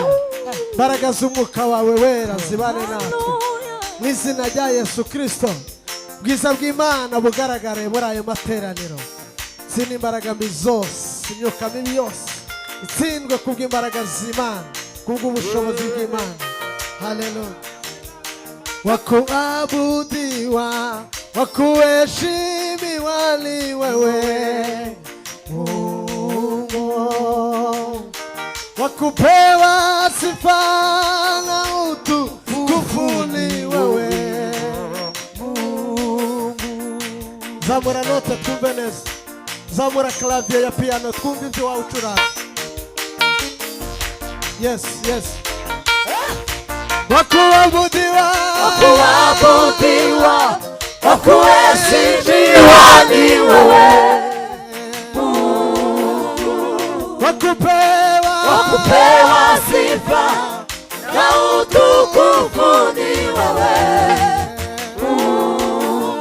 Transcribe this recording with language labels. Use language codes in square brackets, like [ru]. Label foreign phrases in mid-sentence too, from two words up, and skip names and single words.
[rw] Mbaraga z'umwuka wawe wera zibane natwe mu izina rya Yesu Kristo. Bwiza bw'Imana bugaragare muri ayo materaniro. Zina imbaraga mbi zose, imyuka mibi yose itsindwe kubw'imbaraga z'Imana, kubw'ubushobozi bw'Imana. Haleluya. [sw] Wakuabudiwa, wakuheshimiwa ni wewe Mungu, wakupewa sifa na utukufu ni wewe Mungu. [rw] Zamura note twumve neza, zamura clavier ya piano twumve ibyo wawucuranga. [en] Yes, yes. [sw] Wakuabudiwa, wakuabudiwa, wakuheshimiwa ni wewe Mungu, wakupewa sifa na utukufu ni wewe Mungu,